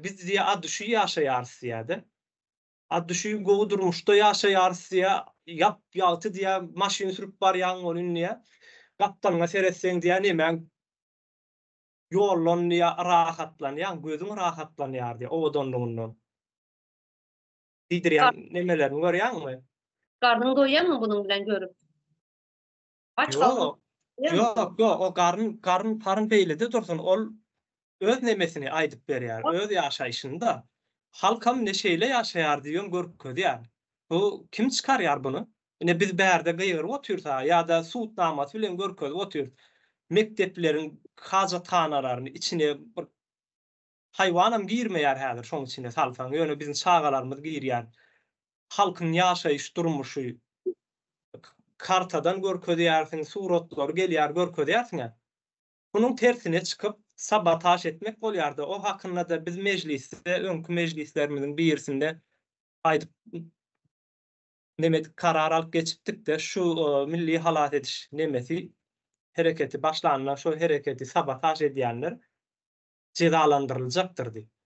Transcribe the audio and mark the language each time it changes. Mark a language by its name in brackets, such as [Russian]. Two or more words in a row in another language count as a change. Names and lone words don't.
[Turkmen] Biz diýe adşy ýaşaýarys diýe. Adşy gowy durmuşda ýaşaýarys diýe ýap ýalty diýe maşyn sürüp barýan onuň niýe gapdalňa seretseň diýe näme ýollan diýe rahatlanýan, gözüň rahatlanýar diýe owdonlugundan. Diýdirýän nemelerini görýänmi? Karnın doýýanmy bunyň bilen görüp? Aç kaldyk. Yok, o karın parın beýlede dursun, ol öz nemesini aýdyp berýär, öz ýaşaýşynda. Halkam ne şeýle ýaşaýar diýen görkezýär. Bu kim çykarýar bunu? Ine biz bärde gyýryp otursa ýa-da suut namasy bilen görkezip otursa, mektepleriň hajathanalaryny içine bir haýwanam girmeýär häzir şoň içinde salsaň, ýöne bizim çagalarymyz girýär. Halkyň ýaşaýyş durmuşy kartadan görkezýärsiň, suratlar gelýär görkezýärsiň. Bunun tersine çıkıp sabotaj etmek bolýardy. O hakynda da biz meclisde, öňkü meclislerimiziň birisinde aýdyp nemet karar alyp geçipdik de şu milli halat ediş nemesi hereketi başlanýan şu hereketi sabotaj edýänler cezalandyryljakdyr diýip.